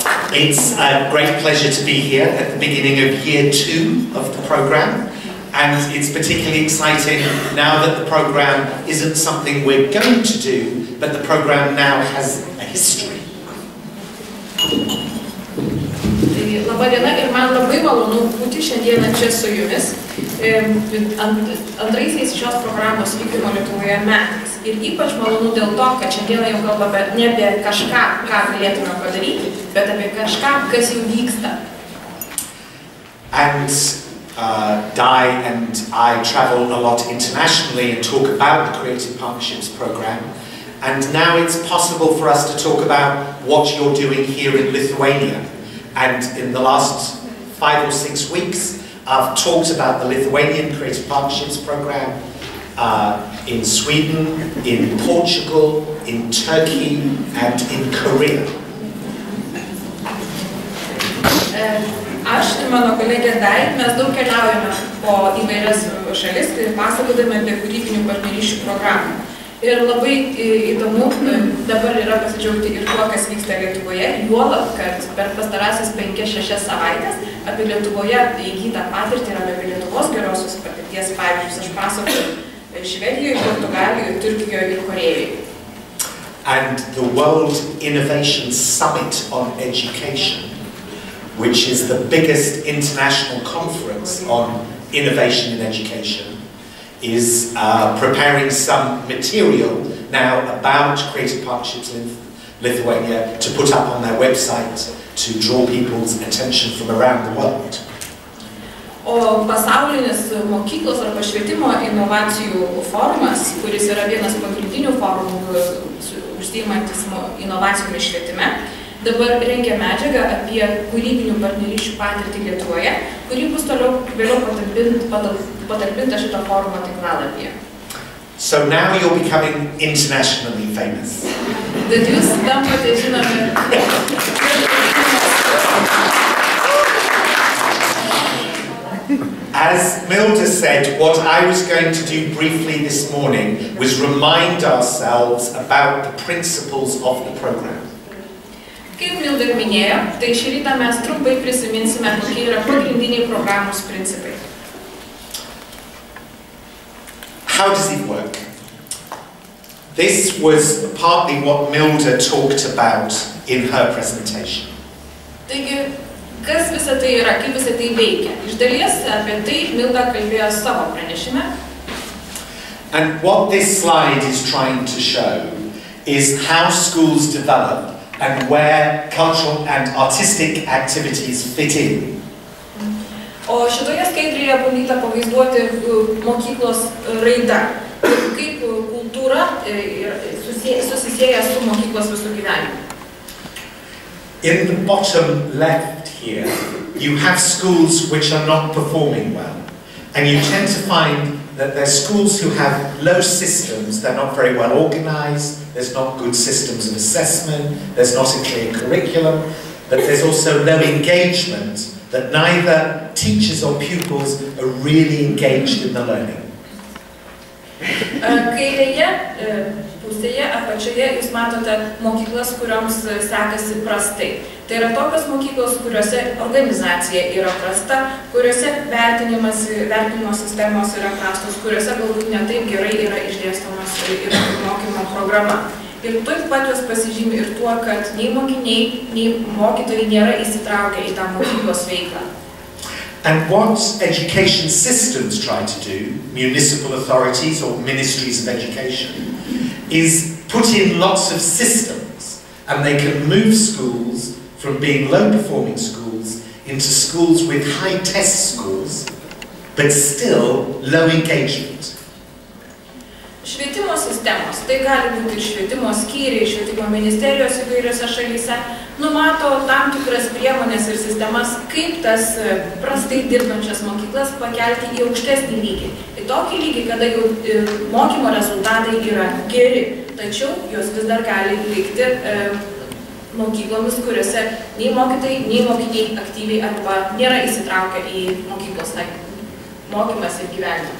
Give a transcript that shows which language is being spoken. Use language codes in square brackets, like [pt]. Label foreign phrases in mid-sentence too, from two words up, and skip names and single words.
[en] It's a great pleasure to be here at the beginning of year 2 of the program, and it's particularly exciting now that the program isn't something we're going to do, but the program now has a history. [lt] Labą dieną ir man labai malonu būti šiandieną čia su jumis antraisiais šios programos vykdymo Lietuvoje metais. Ir ypač malonu dėl to, kad šiandieną jau kalbame ne apie kažką, ką galėtume padaryti, bet apie kažką, kas jau vyksta. [en] And Di and I travel a lot internationally and talk about the Creative Partnerships program. And now it's possible for us to talk about what you're doing here in Lithuania. And in the last 5 or 6 weeks, I've talked about the Lithuanian Creative Partnerships program in Sweden, in Portugal, in Turkey, and in Korea. [lt] Aš ir mano kolegė Dai, mes daug keliaujame po įvairias šalis ir pasakodami apie kūrybinių partnerysčių programą. Ir labai įdomu dabar yra pasidžiaugti ir tuo, kas vyksta Lietuvoje, juolab, kad per pastarąsias 5-6 savaitės apie Lietuvoje įgytą patirtį ir apie Lietuvos gerosios patirties pavyzdžius aš pasakoju Švedijoje, Portugalijoje, Turkijoje ir Korejoje. [en] And the World Innovation Summit on Education, which is the biggest international conference on innovation in education, is preparing some material now about Creative Partnerships in Lithuania to put up on their website to draw people's attention from around the world. [lt] O pasaulinis mokyklos arba švietimo inovacijų forumas, kuris yra vienas pagrindinių forumų užsiimantis inovacijomis švietime, dabar rengia medžiagą apie kūrybinių partnerysčių patirtį Lietuvoje, kuri bus vėliau patalpinta šito forumo tinklalapyje. [en] So now you're becoming internationally famous. [lt] Tad jūs tampate žinomi. [en] As Milda said, what I was going to do briefly this morning was remind ourselves about the principles of the program. [lt] Kaip Milda minėjo, tai šį rytą mes trumpai prisiminsime, kokie yra pagrindiniai programos principai. [en] How does it work? This was partly what Milda talked about in her presentation. [lt] Taigi, kas visą tai yra, kaip visą tai veikia? Iš dalies apie tai Milda kalbėjo savo pranešime. [en] And what this slide is trying to show is how schools develop and where cultural and artistic activities fit in. [lt] O šitoje skaidrėje bandyta pavaizduoti mokyklos raidą, kaip kultūra susisieja su mokyklos visų gyvenimu. [en] In the bottom left here, you have schools which are not performing well, and you tend to find that there's schools who have low systems, they're not very well organized, there's not good systems of assessment, there's not a clear curriculum, but there's also low engagement, that neither teachers or pupils are really engaged in the learning. [lt] Kairėje pusėje apačioje jūs matote mokyklas, kurioms sekasi prastai. Tai yra tokios mokyklos, kuriuose organizacija yra prasta, kuriuose vertinimo sistemos yra prastos, kuriuose galbūt ne taip gerai yra išdėstomas ir mokymo programa. Ir taip pat jos pasižymi ir tuo, kad nei mokiniai, nei mokytojai nėra įsitraukę į tą mokyklos veiklą. [en] And what education systems try to do, municipal authorities or ministries of education, is put in lots of systems, and they can move schools from being low-performing schools into schools with high-test scores, but still low engagement. [lt] Švietimo sistemos, tai gali būti ir švietimo skyriai, švietimo ministerijos įvairiose šalyse, numato tam tikras priemonės ir sistemas, kaip tas prastai dirbančias mokyklas pakelti į aukštesnį lygį. Į tokį lygį, kada jau mokymo rezultatai yra geri, tačiau jos vis dar gali likti mokyklomis, kuriuose nei mokytojai, nei mokiniai aktyviai arba nėra įsitraukę į mokyklos mokymas ir gyvenimą.